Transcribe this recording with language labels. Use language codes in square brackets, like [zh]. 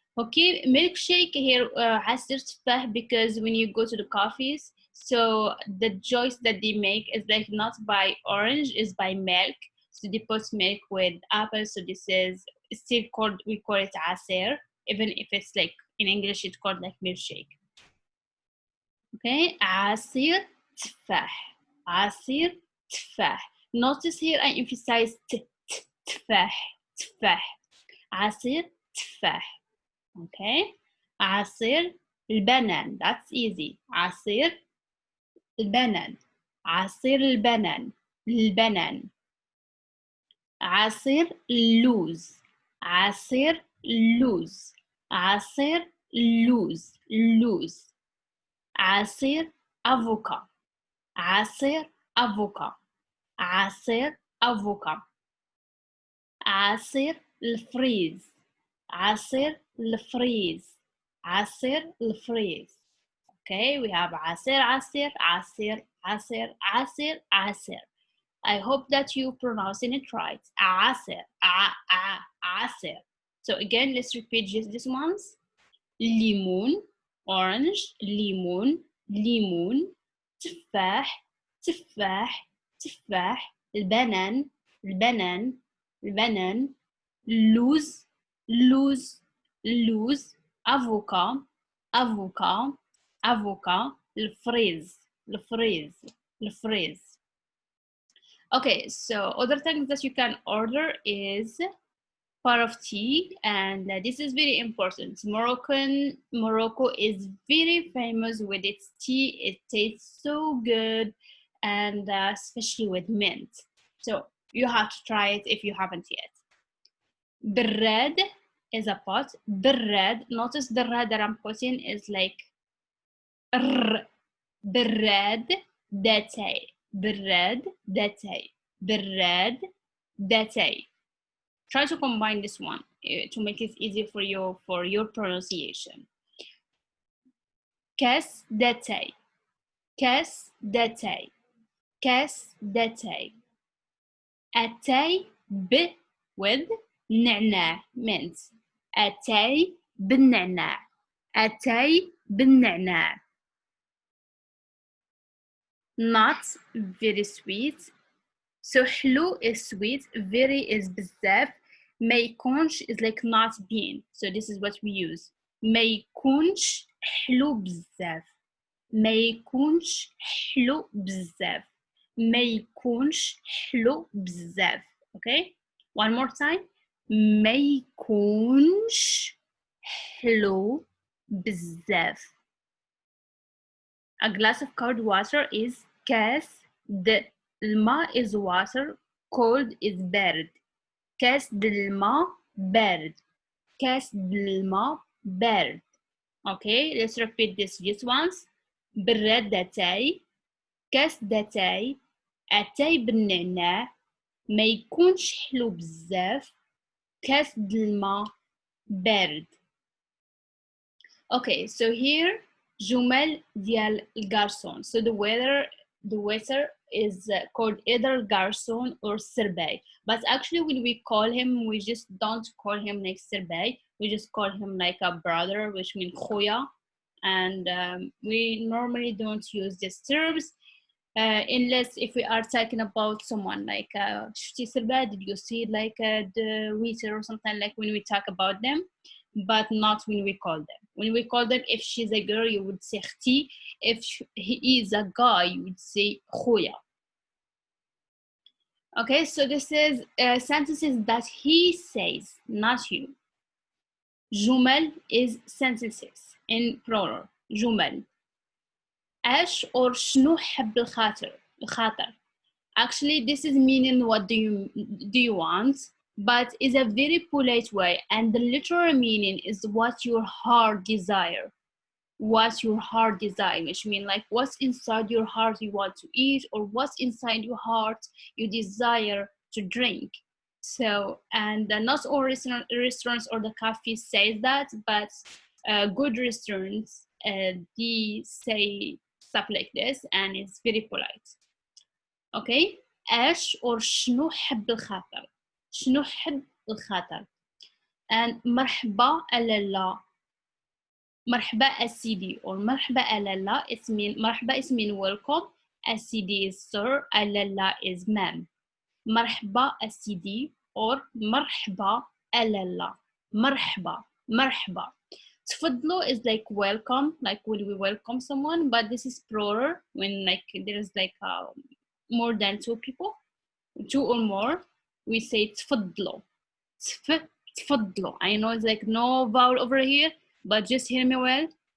[en] Okay, milkshake here [ar] عصير تفاح, [en] because when you go to the coffees, so the juice that they make is like not by orange, is by milk. So they put milk with apple. So this is still called, we call it عصير, even if it's like in English it's called like milkshake. [ar] Okay, عصير تفاح. عصير تفاح. [en] Notice here I emphasize تفاح. [ar] تفاح. عصير تفاح. Okay, عصير البنان. That's easy. عصير البنان. عصير البنان. البنان. عصير اللوز. عصير اللوز. عصير اللوز. اللوز. عصير أفوكا. عصير أفوكا. عصير أفوكا. عصير الفريز. عصير الفريز. عصير الفريز. [en] Okay, we have [ar] عصير عصير عصير عصير عصير عصير. [en] I hope that you pronouncing it right. [ar] عصير عصير. [en] So again, let's repeat just this ones. [ar] ليمون, orange, ليمون, ليمون. تفاح, تفاح, تفاح. البنان, البنان, البنان. لوز, لوز, لوز. أفوكا, أفوكا, أفوكا. الفريز, الفريز, الفريز. [en] Okay, so other things that you can order is pot of tea, and this is very important. Morocco is very famous with its tea. It tastes so good, and especially with mint. So you have to try it if you haven't yet. Bread is a pot. Bread. Notice the red that I'm putting is like [ar] ر براد داتاي براد داتاي براد داتاي. [en] Try to combine this one to make it easy for your pronunciation. [ar] كاس داتاي كاس داتاي كاس داتاي. أتاي ب with نعناع means أتاي بالنعناع أتاي بالنعناع. [en] Not very sweet. So حلو is sweet, very is بزاف. [ar] ما يكونش [en] is like not being. So this is what we use. [ar] ما يكونش حلو بزاف. ما يكونش حلو بزاف. ما يكونش حلو بزاف. [en] Okay? One more time. [ar] ما يكونش حلو بزاف. [en] A glass of cold water is [ar] كاس الماء [en] is water, cold is بارد. [ar] كاس الماء بارد. كاس الماء بارد. [en] Okay, let's repeat this just once. [ar] براد داتاي كاس داتاي أتاي بالنعناع ما يكونش حلو بزاف كاس الماء بارد. [en] Okay, so here [ar] جمل ديال الجارسون. [en] So the waiter is called either garçon or servei. But actually when we call him, we just don't call him like servei. We just call him like a brother, which means خويا. And we normally don't use these terms unless if we are talking about someone like شفتي servei, did you see like the waiter or something, like when we talk about them, but not when we call them. When we call them, if she's a girl, you would say اختي. If he is a guy, you would say خويا. Okay, so this is sentences that he says, not you. جمل is sentences in plural. [ar] جمل. ايش or شنو حب الخاطر. [en] Actually, this is meaning what do you want, but is a very polite way, and the literal meaning is what your heart desire. What your heart desire, which means like what's inside your heart you want to eat, or what's inside your heart you desire to drink. So, and not all restaurants or the cafes say that, but good restaurants they say stuff like this, and it's very polite. [ar] Okay, ايش or شنو حب الخاطر. شنو حب الخاطر. and مرحبا ألالا. مرحبا السيدي or مرحبا ألالا. [en] It mean مرحبا is mean welcome. السيدي is sir. ألالا is ma'am. [ar] مرحبا السيدي or مرحبا ألالا. مرحبا مرحبا. [en] تفضلوا is like welcome, like when we welcome someone, but this is plural when like there's like more than two people, two or more, we say تفضلوا. [ar] تفضلوا. [en] I know it's like no vowel over here, but just hear me well.